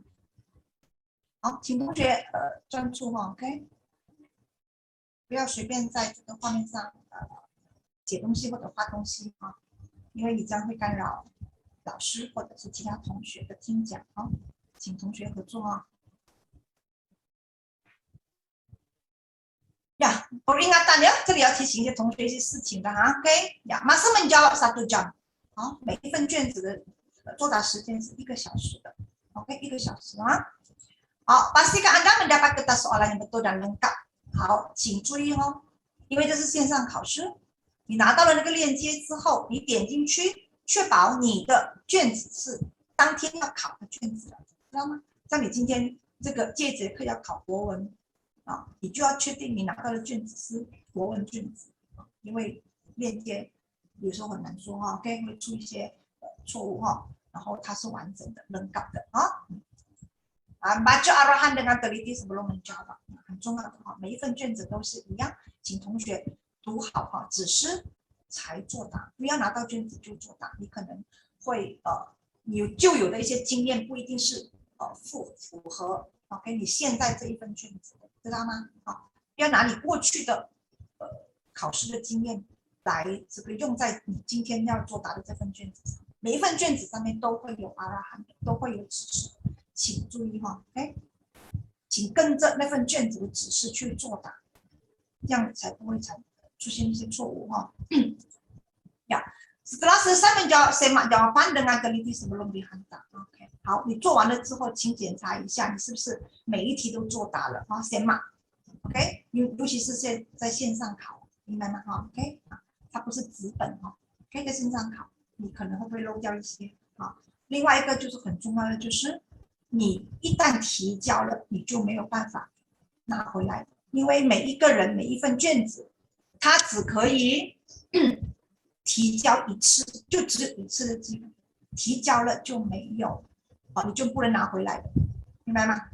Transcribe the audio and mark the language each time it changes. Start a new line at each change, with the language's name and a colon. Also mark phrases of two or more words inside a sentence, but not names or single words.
Chinese: 好，请同学专注OK， 不要随便在这个画面上写东西或者画东西因为你这样会干扰老师或者是其他同学的听讲请同学合作
Malay: peringatan ya，
Chinese: 这里要提醒一些同学一些事情的 OK，
Malay: masa menjawab 1 jam，
Chinese: 每一份卷子的作答时间是1个小时的 ，OK， 1个小时好，
Malay: pastikan Anda mendapat kertas soalan yang betul dan lengkap。
Chinese: 好，请注意因为这是线上考试，你拿到了那个链接之后，你点进去，确保你的卷子是当天要考的卷子了，知道吗？像你今天这节课要考国文。你就要确定你拿到的卷子是国文卷子，因为链接有时候很难说OK，会出一些错误然后它是完整的、lengkap的
Malay: baca arahan dengan teliti sebelum menjawab，
Chinese: 很重要的每一份卷子都是一样，请同学读好指示才作答，不要拿到卷子就作答，你可能会你旧有的一些经验不一定是符合OK 你现在这一份卷子的。知道吗？不要拿你过去的考试的经验来这个用在你今天要作答的这份卷子上。每一份卷子上面都会有阿拉罕，都会有指示，请注意OK， 请跟着那份卷子的指示去作答，这样才不会出现一些错误
Malay: Setelah selesai menjawab semak jawaban dengan teliti sebelum dihantar。
Chinese: OK， 好，你做完了之后，请检查一下你是不是每一题都作答了semak。OK， 尤其是在线上考， 明白吗？哈，OK，它不是纸本哈，可以在线上考，你可能会不会漏掉一些啊？另外一个就是很重要的，就是你一旦提交了，你就没有办法拿回来，因为每一个人每一份卷子，他只可以提交一次，就只有一次的机会，提交了就没有，你就不能拿回来的，明白吗？